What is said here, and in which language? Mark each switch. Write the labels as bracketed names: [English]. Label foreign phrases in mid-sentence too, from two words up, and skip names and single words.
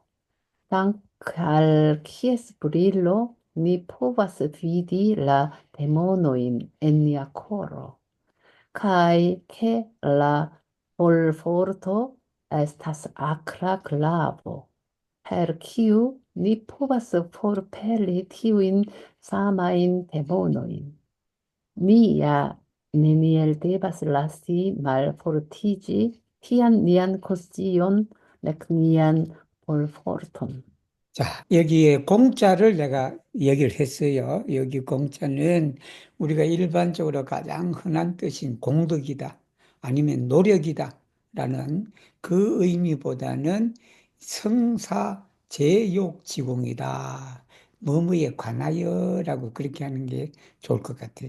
[Esperanto] Dank al kies brilo ni povas vidi la demonojn en nia koro, kaj ke la forto estas akra klavo, per kiu ni povas forpeli tiujn samajn demonojn. Ni ja neniel devas lasi malfortiĝi tian nian konscion nek nian forton. [Korean] 자, 여기에 공짜를 내가 얘기를 했어요. 여기 공짜는 우리가 일반적으로 가장 흔한 뜻인 공덕이다, 아니면 노력이다 라는 그 의미보다는 성사제욕지공이다, 뭐뭐에 관하여 라고 그렇게 하는 게 좋을 것 같아요.